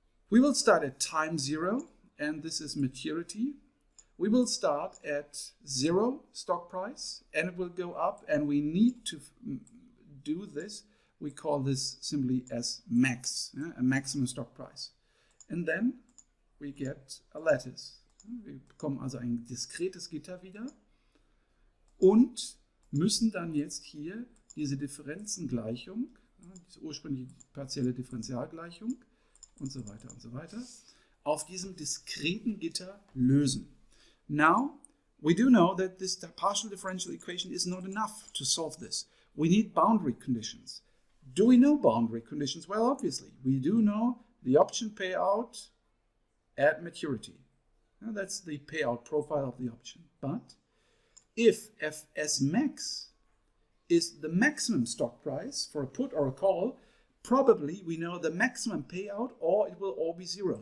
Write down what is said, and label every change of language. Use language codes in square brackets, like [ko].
[en] We will start at time 0, and this is maturity. We will start at 0 stock price, and it will go up, and we need to do this. We call this simply as max, a maximum stock price. And then we get a lattice. [de] Wir bekommen also ein diskretes Gitter wieder und müssen dann jetzt hier diese Differenzengleichung, diese ursprüngliche partielle Differentialgleichung und so weiter, auf diesem diskreten Gitter lösen. [en] Now, we do know that this partial differential equation is not enough to solve this. We need boundary conditions. Do we know boundary conditions? Well, obviously, we do know the option payout at maturity. Now, that's the payout profile of the option. But if Fs max is the maximum stock price for a put or a call, probably we know the maximum payout or it will all be 0.